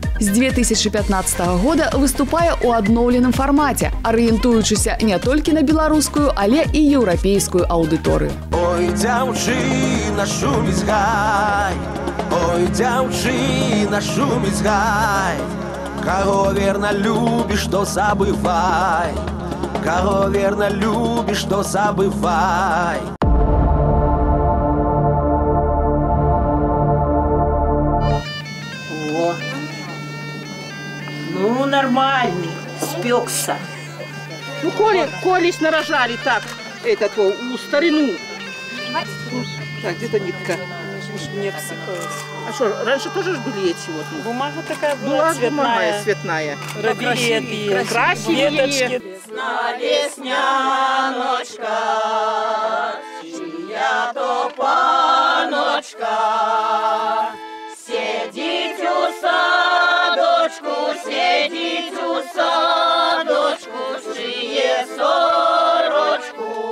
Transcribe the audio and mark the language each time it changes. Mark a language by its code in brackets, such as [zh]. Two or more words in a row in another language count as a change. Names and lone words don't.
[be] З 2015 года выступае ў адноўленым фармаце, арыентуючыся не толькі на беларускую, але і еўрапейскую аўдыторыю. Ой, дзяўчына, шуміць гай. Ой, дзяўчына, шуміць гай. Каго верна любіш, то забывай. Каго верна любіш, то забывай. [ru] О, ну нормальный, спекся. Ну, колись нарожали так, у старину. Так, где-то нитка. Не обсыпалась. А что, раньше тоже ж были эти вот? Бумага такая была цветная. Цветная. Робили красили. веточки. [uk] Весна, весняночка, чия то паночка, сидіть у садочку, шиє сорочку.